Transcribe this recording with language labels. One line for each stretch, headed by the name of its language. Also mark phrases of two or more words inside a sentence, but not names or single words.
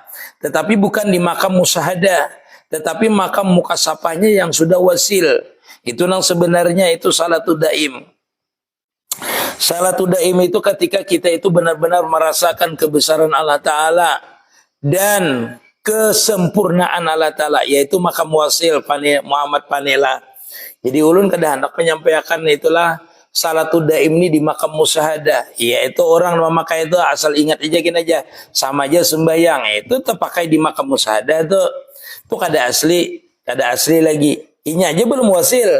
Indonesian: Tetapi bukan di makam musahadah. Tetapi makam mukasyafahnya yang sudah wasil. Itu yang sebenarnya itu
Arabic: صلاة الدائم. صلاة الدائم
Indonesian: itu ketika kita itu benar-benar merasakan kebesaran Allah Ta'ala. Dan kesempurnaan Allah Ta'ala. Yaitu makam wasil Muhammad Panela. Jadi ulun kada hendak menyampaikan itulah
Arabic: صلاة الدائم
Indonesian: ini di makam musahadah. Yaitu orang memakai itu asal ingat aja gini aja. Sama aja sembahyang. Itu terpakai di makam musahadah itu. Itu kada asli lagi. Ini aja belum wasil.